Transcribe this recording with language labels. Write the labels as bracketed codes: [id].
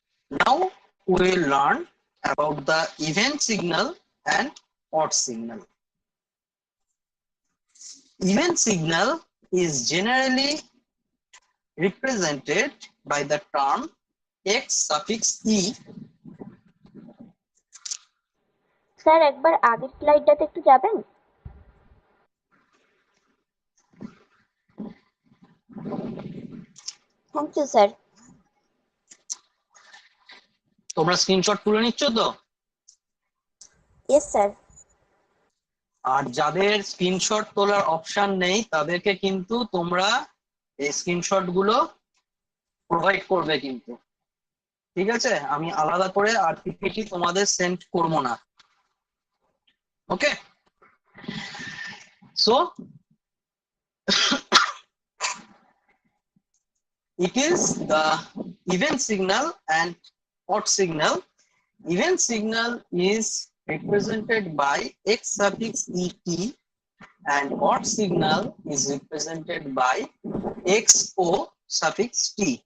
[en] Now we will learn about the even signal and odd signal. Even signal is generally represented by the term x suffix e. [bn] Sir একবার আগের স্লাইডটাতে একটু যাবেন? Thank you sir. তোমরা screenshot তুলে নিচ্ছ তো? Yes sir. আর যাদের screenshot তোলার অপশন নেই তাদেরকে কিন্তু তোমরা এই স্ক্রিনশট গুলো প্রোভাইড করবে কিন্তু, ঠিক আছে? আমি আলাদা করে আর পিপিটি তোমাদের সেন্ড করব না। [en] Okay, so it is the even signal and odd signal. Even signal is represented by x suffix et, and odd signal is represented by xo suffix t.